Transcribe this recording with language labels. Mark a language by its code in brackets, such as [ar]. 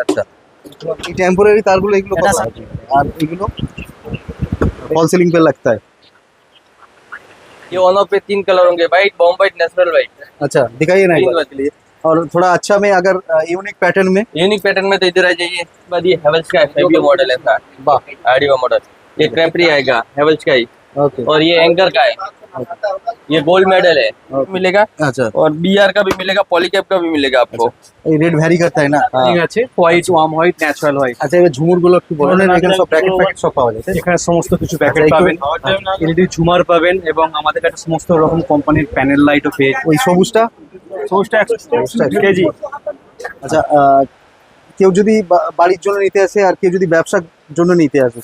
[bn] আচ্ছা, এই টেম্পোরারি তারগুলো এগুলো কত আছে? আর এগুলো [hi] फॉल सीलिंग पे लगता है। ये ऑन ऑफ पे 3 कलर होंगे, white, Baum white, natural white. अच्छा दिखाइए ना एक तीन बार। बार के लिए और थोड़ा अच्छा में अगर यूनिक पैटर्न में। यूनिक पैटर्न में तो इधर आ जाइए। इसके बाद ये हेवल्स का फेबियो मॉडल है, वाह, आरडीओ मॉडल। ये क्रैपरी आएगा हेवल्स का ही, ओके। और ये एंकर का है। ये गोल्ड मेडल है, मिलेगा। अच्छा, और बीआर का भी मिलेगा, पॉलीकैप का भी मिलेगा आपको। ये रेट ভ্যারি करता है ना? [bn] ঠিক আছে, white, worm white, natural white. আচ্ছা, এবার ঝুমুর গুলো একটু বলেন। এখানে সব প্যাকেট প্যাকেট সব পাওয়া যায় তাই তো? এখানে সমস্ত কিছু প্যাকেট আচ্ছা, পাবেন, এলইডি ঝুমার পাবেন এবং আমাদের কাছে সমস্ত রকম কোম্পানির প্যানেল লাইটও পেয়ে ওই সবুজটা সবুজটা 100 কেজি। আচ্ছা, কেউ যদি বাড়ির জন্য নিতে আসে আর কেউ যদি ব্যবসার জন্য নিতে আসে,